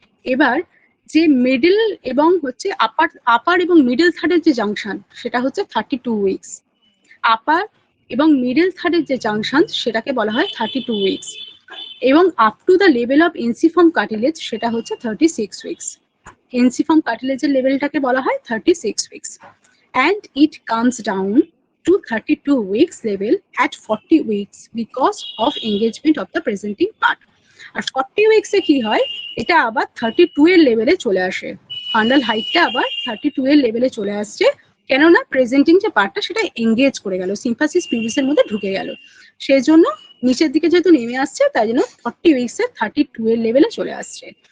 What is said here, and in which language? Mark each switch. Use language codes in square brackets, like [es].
[bn] এবার যে মিডল এবং হচ্ছে আপার এবং মিডল থার্ডের যে জাংশন সেটা হচ্ছে 32 উইকস। আপার এবং মিডল থার্ডের যে জাংশন সেটাকে বলা হয় 32 উইকস, এবং [en] up to the level of ensiform cartilage [bn] সেটা হচ্ছে 36 উইকস। এনসিফর্ম কার্টিলেজের লেভেলটাকে বলা হয় 36 weeks, [en] and it comes down to 32 weeks level at 40 weeks because of engagement of the presenting part. [bn] আর 40 weeks এ কি হয়, এটা আবার 32 এর লেভেলে চলে আসে, ফান্ডাল হাইটটা আবার 32 এর লেভেলে চলে আসছে, কেননা প্রেজেন্টিং যে পার্টটা সেটা এঙ্গেজ করে গেল, সিম্ফাসিস পিউবিসের মধ্যে ঢুকে গেল, সেই জন্য নিচের দিকে যেহেতু নেমে আসছে তাই জন্য 40 উইকস এ 32 এর লেভেলে চলে আসছে।